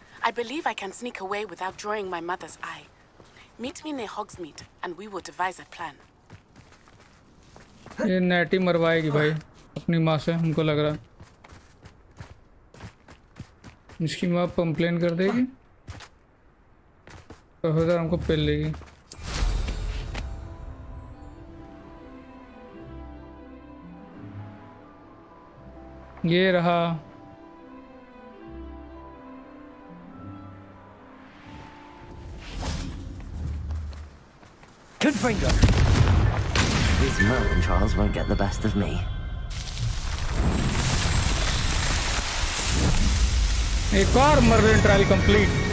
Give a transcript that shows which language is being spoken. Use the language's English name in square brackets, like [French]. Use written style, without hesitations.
[English] I believe I can sneak away without drawing my mother's eye. Meet me near Hogsmeade, and we will devise a plan. [Hindi] ये नेटी मरवाएगी भाई अपनी माँ से, हमको लग रहा है। इसकी माँ कंप्लेन कर देगी, प्रोफेसर हमको पेल लेगी। ये रहा। [English] Confringo. These Merlin trials won't get the best of me. [Hindi] एक और मर्लिन ट्रायल कंप्लीट।